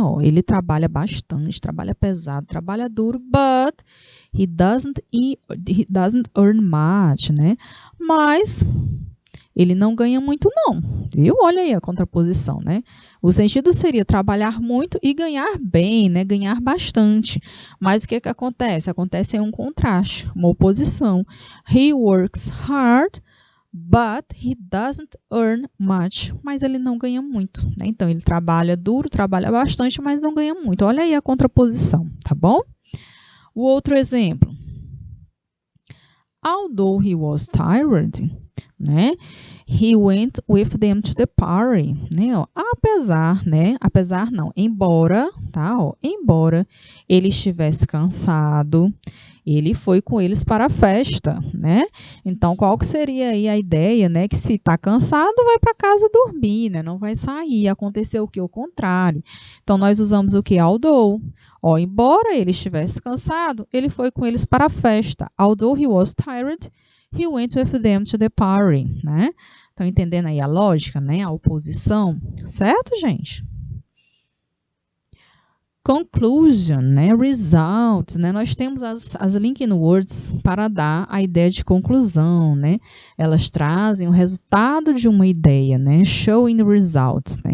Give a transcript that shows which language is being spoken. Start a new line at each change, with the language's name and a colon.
Portuguese: Ó, ele trabalha bastante, trabalha pesado, trabalha duro,
English: but he doesn't earn much,
Portuguese: né? Mas ele não ganha muito não, viu? Olha aí a contraposição, né? O sentido seria trabalhar muito e ganhar bem, né? Ganhar bastante. Mas o que acontece? Acontece aí um contraste, uma oposição.
English: He works hard, but he doesn't earn much.
Portuguese: Mas ele não ganha muito, né? Então, ele trabalha duro, trabalha bastante, mas não ganha muito. Olha aí a contraposição, tá bom? O outro exemplo.
English: Although he was tired,
Portuguese: né?
English: He went with them to the party, né?
Portuguese: Ó, apesar não, embora, tá? Ó, embora ele estivesse cansado, ele foi com eles para a festa, né? Então, qual que seria aí a ideia, né? Que se está cansado, vai para casa dormir, né? Não vai sair. Aconteceu o que? O contrário. Então, nós usamos o que? Although. Ó, embora ele estivesse cansado, ele foi com eles para a festa.
English: Although he was tired, he went with them to the party,
Portuguese: né? Estão entendendo aí a lógica, né? A oposição, certo, gente? Conclusion, né? Results, né? Nós temos as linking words para dar a ideia de conclusão, né? Elas trazem o resultado de uma ideia, né? Showing results, né?